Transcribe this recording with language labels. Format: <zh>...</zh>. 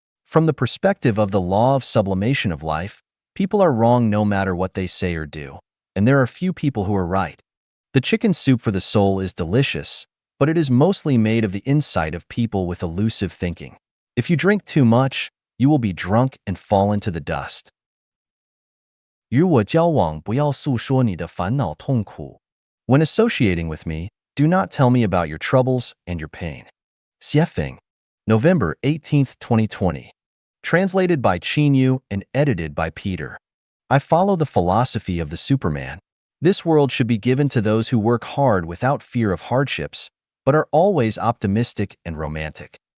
<en>From the perspective of the law of sublimation of life, people are wrong no matter what they say or do, and there are few people who are right. The chicken soup for the soul is delicious, but it is mostly made of the insight of people with elusive thinking. If you drink too much, you will be drunk and fall into the dust.</en> <zh>与我交往，不要诉说你的烦恼痛苦.</zh> <en>When associating with me, do not tell me about your troubles and your pain. Xuefeng, November 18th, 2020. Translated by Yu and edited by Peter. I follow the philosophy of the Superman. This world should be given to those who work hard without fear of hardships, but are always optimistic and romantic.</en>